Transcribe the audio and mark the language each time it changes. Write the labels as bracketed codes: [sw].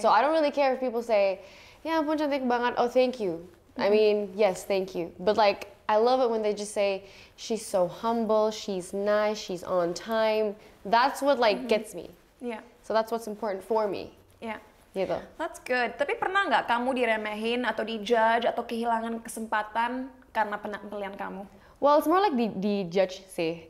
[en] So I don't really care if people say, [id] "Ya ampun cantik banget." [en] Oh, thank you. I mean, yes, thank you. But like, I love it when they just say, "She's so humble. She's nice. She's on time." That's what like gets me. [id] Iya. [en] So that's what's important for me. [id] Iya. Gitu. [en] That's good. [id] Tapi pernah nggak kamu diremehin atau dijudge atau kehilangan kesempatan karena penampilan kamu? [en] Well, it's more like [id] di judge sih.